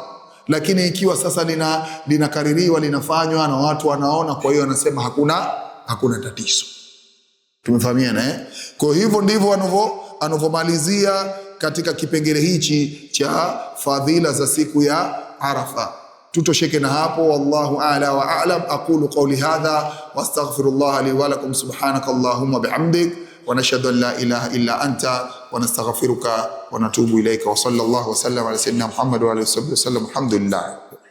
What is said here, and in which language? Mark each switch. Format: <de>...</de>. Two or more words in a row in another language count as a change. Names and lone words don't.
<sw>Lakini ikiwa sasa linakaririwa, linafanywa na watu wanaona, kwa hiyo wanasema hakuna tatizo. Tumefahamiana Kwa hivyo ndivyo anavyomalizia katika kipengele hichi cha fadhila za siku ya Arafa. Tutosheke na hapo.</sw> <ar>والله أعلى وأعلم. أقول قولي هذا وأستغفر الله لي ولكم. سبحانك اللهم بحمدك ونشهد أن لا إله إلا أنت ونستغفرك ونتوب إليك. وصلى الله وسلم على سيدنا محمد وآله وسلم. Alhamdulillah.</ar>